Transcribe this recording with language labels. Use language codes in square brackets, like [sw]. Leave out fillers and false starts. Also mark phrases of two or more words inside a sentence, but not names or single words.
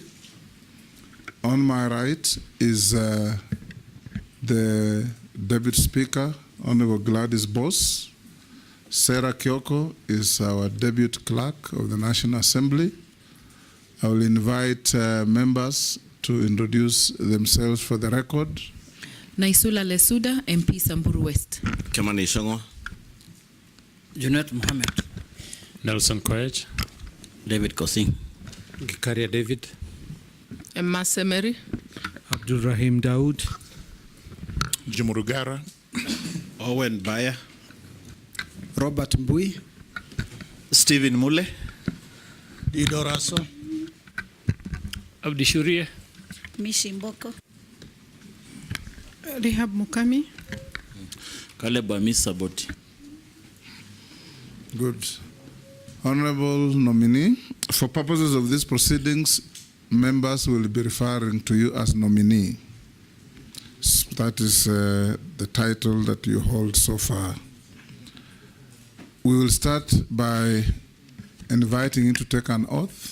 [en] On my right is the Deputy Speaker, Honorable Gladys Boss. Sarah Kyoko is our Deputy Clerk of the National Assembly. I will invite members to introduce themselves for the record. Naisula Lesuda, MP Samburu West. Chairman Ishongo. Junet Mohammed. Nelson Koech. David Kosing. Gikaria David. Emma Semeri. Abdul Rahim Daoud. Jumurugara. Owen Baya. Robert Mbui. Stephen Mule. Dido Raso. Abdi Shuria. Mishi Mboko. Rehab Mukami. Caleb Amis Saboti. Good. Honorable nominee, for purposes of these proceedings, members will be referring to you as nominee. That is the title that you hold so far. We will start by inviting you to take an oath.